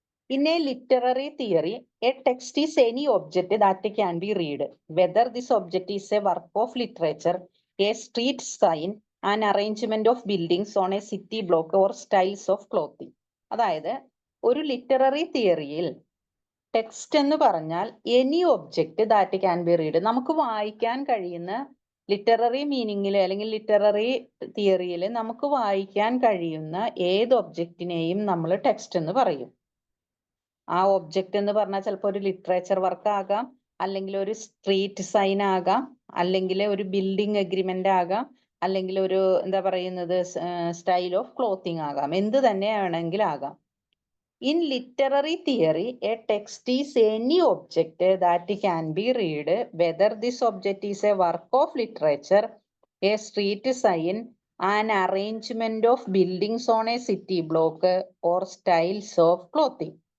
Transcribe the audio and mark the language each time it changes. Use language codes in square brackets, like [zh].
[en] In a literary theory, a text is any object that can be read, whether this object is a work of literature, a street sign, an arrangement of buildings on a city block, or styles of clothing. [ml] അതായത് ഒരു literary തിയറിയിൽ text എന്ന് പറഞ്ഞാൽ [en] any object that can be read, [ml] നമുക്ക് വായിക്കാൻ കഴിയുന്ന literary മീനിങ്ങിൽ അല്ലെങ്കിൽ literary തിയറിയിൽ നമുക്ക് വായിക്കാൻ കഴിയുന്ന ഏത് ഒബ്ജക്റ്റിനെയും നമ്മൾ ടെക്സ്റ്റ് എന്ന് പറയും. ആ ഒബ്ജക്റ്റ് എന്ന് പറഞ്ഞാൽ ചിലപ്പോൾ ഒരു ലിറ്ററേച്ചർ വർക്ക് ആകാം, അല്ലെങ്കിൽ ഒരു സ്ട്രീറ്റ് സൈൻ ആകാം, അല്ലെങ്കിൽ ഒരു ബിൽഡിംഗ് അഗ്രിമെന്റ് ആകാം, അല്ലെങ്കിൽ ഒരു എന്താ പറയുന്നത് സ്റ്റൈൽ ഓഫ് ക്ലോത്തിങ് ആകാം, എന്ത് തന്നെ വേണമെങ്കിലാകാം. [en] In literary theory, a text is any object that can be read, whether this object is a work of literature, a street sign, an arrangement of buildings on a city block, or styles of clothing.